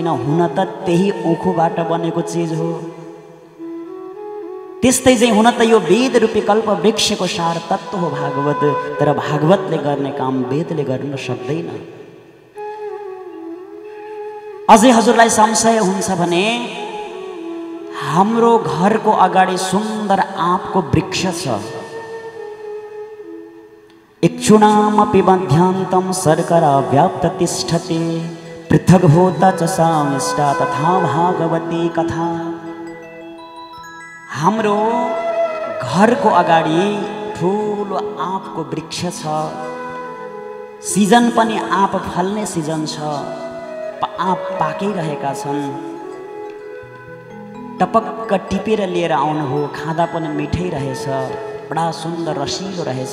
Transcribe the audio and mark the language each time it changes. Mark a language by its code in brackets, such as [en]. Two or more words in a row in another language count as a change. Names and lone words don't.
[ne] हुन त त्यही उखुबाट बनेको चिज हो। त्यस्तै चाहिँ हुन त यो वेद रूपी कल्प वृक्षको सार तत्त्व हो भागवत, तर भागवतले गर्ने काम वेदले गर्न सक्दैन। अझै हजुरलाई संशय हुन्छ भने हाम्रो घरको अगाडि सुन्दर आँपको वृक्ष छ। [sa] इक्षुणामपि मध्यान्तं शर्करा व्याप्त तिष्ठति, पृथग्भूता च सामिष्टा तथा भागवती कथा। [ne] हाम्रो घरको अगाडि ठुलो आँपको वृक्ष छ। सिजन पनि आँप फल्ने सिजन छ, आँप पाकिरहेका छन्। टपक्क टिपेर लिएर आउनु हो, खाँदा पनि मिठै रहेछ, बडा सुन्दर रसिलो रहेछ।